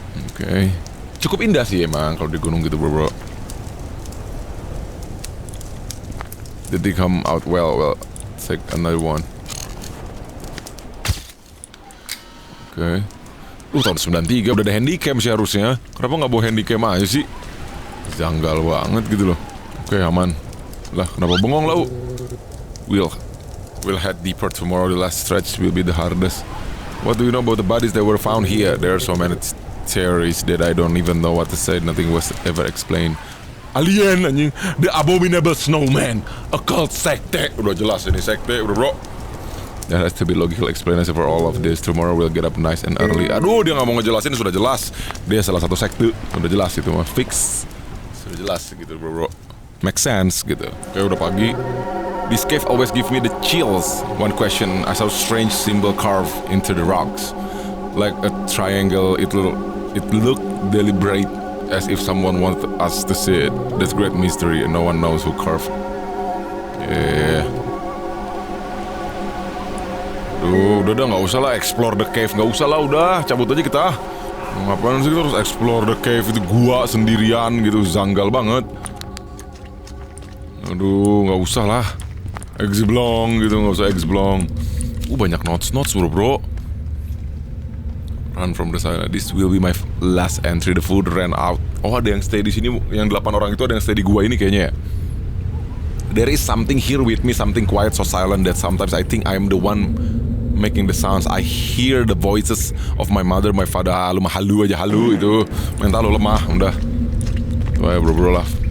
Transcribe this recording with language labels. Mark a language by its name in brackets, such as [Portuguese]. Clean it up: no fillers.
[Indonesian] Oke. Cukup indah sih emang kalau di gunung gitu bro. [English] Did they come out well? Well, let's take another one. Oke. [Indonesian] Tahun 93 udah ada handycam sih harusnya. Kenapa nggak bawa handycam aja sih? Janggal banget gitu loh. Oke, aman. Lah, kenapa bengong lau? [English] We'll head deeper tomorrow. The last stretch will be the hardest. What do you know about the bodies that were found here? There are so many theories that I don't even know what to say. Nothing was ever explained. Alien anjing, the abominable snowman, occult sekte. [Indonesian] Udah jelas ini sekte, bro. [English] There has to be logical explanation for all of this. Tomorrow we'll get up nice and early. [Indonesian] Aduh, dia nggak mau ngejelasin, sudah jelas. Dia salah satu sekte, sudah jelas itu mah fix. Sudah jelas gitu, bro. Make sense gitu. Kayak udah pagi. [English] This cave always give me the chills. One question, I saw strange symbol carved into the rocks, like a triangle. It looked deliberate, as if someone wanted us to see it. That's great mystery, and no one knows who carved. Yeah. [Indonesian] Udah nggak usah lah [English] explore the cave, [Indonesian] nggak usah lah, udah cabut aja kita. Ngapain sih kita harus explore the cave, itu gua sendirian gitu, janggal banget. Aduh, nggak usah lah, explore gitu, nggak usah explore. Banyak notes bro. [English] Run from the side. This will be my last entry. The food ran out. [Indonesian] Oh, ada yang stay di sini, yang 8 orang itu ada yang stay di gua ini kayaknya ya. [English] There is something here with me, something quiet, so silent that sometimes I think I am the one making the sounds. I hear the voices of my mother, my father. [Indonesian] Lu mah halu aja, halu itu. Mental lu lemah, udah. Wah, bro lah.